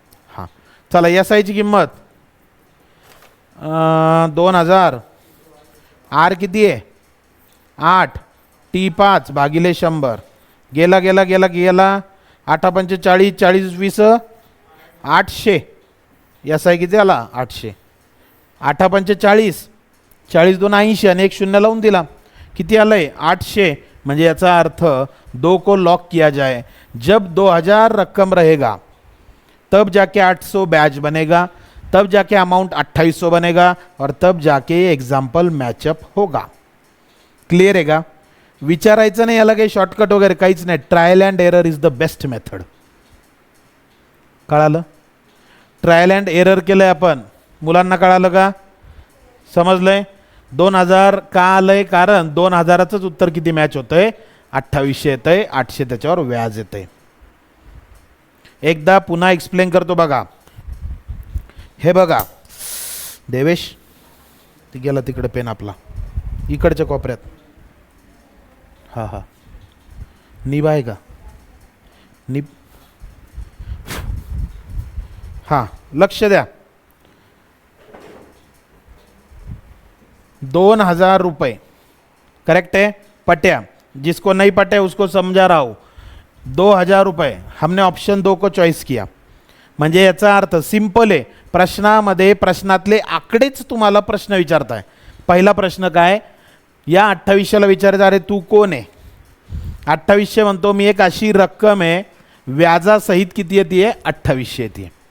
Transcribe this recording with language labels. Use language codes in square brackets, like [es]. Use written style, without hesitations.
[mr] हां चला, एस आयची किंमत 2000, आर किती आहे 8, टी 5 भागिले 100, गेला गेला गेला गेला 8 पंचे 40, 40 20 800, एस आय किती आला 800, 8 पंचे 40, 40 2 80 आणि एक शून्य लावून दिला, किती आलंय 800. [hi] म्हणजे याचा अर्थ 2 को लॉक किया जाए, जब 2000 रकम रहेगा तब जाके 800 ब्याज बनेगा, तब जाके अमाउंट 2800 बनेगा और तब जाके एग्जाम्पल मैचअप होगा. [mr] क्लियर आहे का. विचारायचं नाही, याला काही शॉर्टकट वगैरे काहीच नाही. [en] Trial and error is the best method. [mr] कळालं, ट्रायल अँड एरर केलंय आपण, मुलांना कळालं का, समजलंय. 2000 का आलंय, कारण 2000च उत्तर किती मॅच होतंय 2800 येतंय, 800 त्याच्यावर व्याज येतंय. एकदा पुन्हा एक्सप्लेन करतो बघा. हे बघा देवेश, ती गेला तिकडे पेन आपला इकडच्या कोपऱ्यात. हां हां, निब आहे का, निब. हां लक्ष द्या, [hi] 2000 रुपये करेक्ट है, पट्या, जिसको नहीं पटे उसको समझा रहा हूँ. 2000 रुपये हमने ऑप्शन 2 को चॉईस किया. [mr] म्हणजे याचा अर्थ सिंपल आहे, प्रश्नामध्ये प्रश्नातले आकडेच तुम्हाला प्रश्न विचारताय. पहिला प्रश्न काय, या 2800ला विचारायचं, अरे तू कोण आहे. 2800 म्हणतो मी, एक अशी रक्कम आहे व्याजासहित किती येते 2800 येते.